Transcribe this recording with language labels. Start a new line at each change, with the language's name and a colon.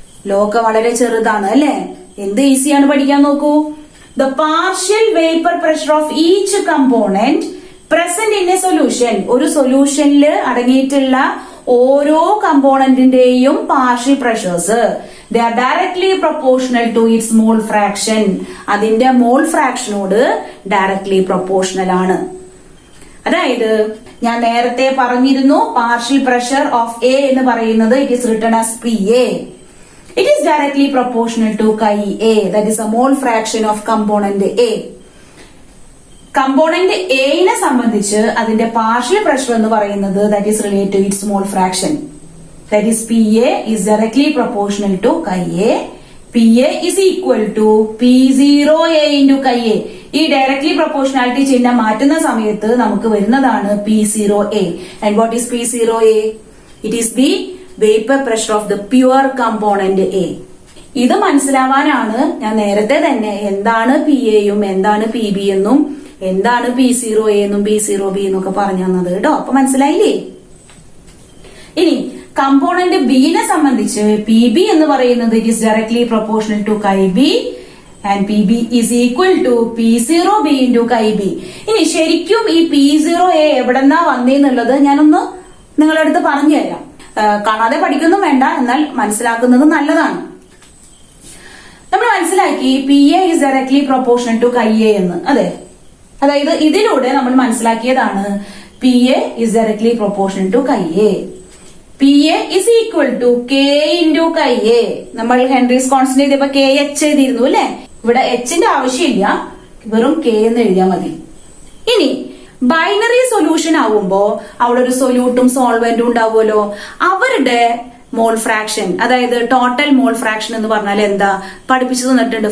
Malayalam: ലോക വളരെ ചെറുതാണ് അല്ലെ. എന്ത് ഈസിയാണ് പഠിക്കാൻ നോക്കൂ.
English: The partial vapor pressure of each component present in a solution.
Malayalam: ഒരു സൊല്യൂഷനിൽ അടങ്ങിയിട്ടുള്ള ഓരോ കമ്പോണന്റിന്റെയും partial pressures
English: they are directly proportional to its mole fraction.
Malayalam: അതിന്റെ മോൾ ഫ്രാക്ഷനോട് ഡയറക്ട്ലി പ്രൊപ്പോർഷണൽ ആണ്. അതായത് ഞാൻ നേരത്തെ പറഞ്ഞിരുന്നു
English: partial pressure of A
Malayalam: എന്ന് പറയുന്നത്
English: It is written as PA. It is directly proportional to chi A, that is a mole fraction of component A.
Malayalam: Component എനെ സംബന്ധിച്ച് അതിന്റെ പാർഷ്യൽ പ്രഷർ എന്ന് പറയുന്നത്
English: that is related to its mole fraction. That is PA is directly proportional to chi A. PA is equal to P0A into chi A.
Malayalam: ഈ directly proportionality ചിഹ്നം മാറ്റുന്ന സമയത്ത് നമുക്ക് വരുന്നതാണ് P0A.
English: And what is P0A? It is the vapor pressure of the pure component A.
Malayalam: ഇത് മനസ്സിലാവാനാണ് ഞാൻ നേരത്തെ തന്നെ എന്താണ് PA യും എന്താണ് PB എന്നും എന്താണ് P0A എന്നും P0B എന്നൊക്കെ പറഞ്ഞു തന്നത് കേട്ടോ. അപ്പൊ മനസ്സിലായില്ലേ? ഇനി കമ്പോണന്റ് ബിനെ സംബന്ധിച്ച്
English: PB
Malayalam: എന്ന് പറയുന്നത്
English: It is directly proportional to chi B and PB is equal to P0B into chi B.
Malayalam: ഇനി ശരിക്കും ഈ P0A എവിടെന്നാ വന്നേന്നുള്ളത് ഞാനൊന്ന് നിങ്ങളുടെ അടുത്ത് പറഞ്ഞു തരാം. കാണാതെ പഠിക്കൊന്നും വേണ്ട, എന്നാൽ മനസ്സിലാക്കുന്നത് നല്ലതാണ്. നമ്മൾ മനസ്സിലാക്കി
English: PA is directly proportional to chi A എന്ന്.
Malayalam: അതെ, അതായത് ഇതിലൂടെ നമ്മൾ മനസ്സിലാക്കിയതാണ്
English: PA is directly proportional to chi A. PA is equal to K into chi A.
Malayalam: നമ്മൾ ഹെൻറീസ് കോൺസ്റ്റന്റ് ചെയ്തപ്പോ KH എഴുതിയിരുന്നു അല്ലെ. ഇവിടെ Hന്റെ ആവശ്യമില്ല, വെറും K എന്ന് എഴുതിയാൽ മതി. ഇനി ബൈനറി സൊല്യൂഷൻ ആവുമ്പോ അവിടെ ഒരു സൊല്യൂട്ടും സോൾവെന്റും ഉണ്ടാവുമല്ലോ. അവരുടെ മോൾ ഫ്രാക്ഷൻ, അതായത് ടോട്ടൽ മോൾ ഫ്രാക്ഷൻ എന്ന് പറഞ്ഞാൽ എന്താ പഠിപ്പിച്ചു തന്നിട്ടുണ്ട്.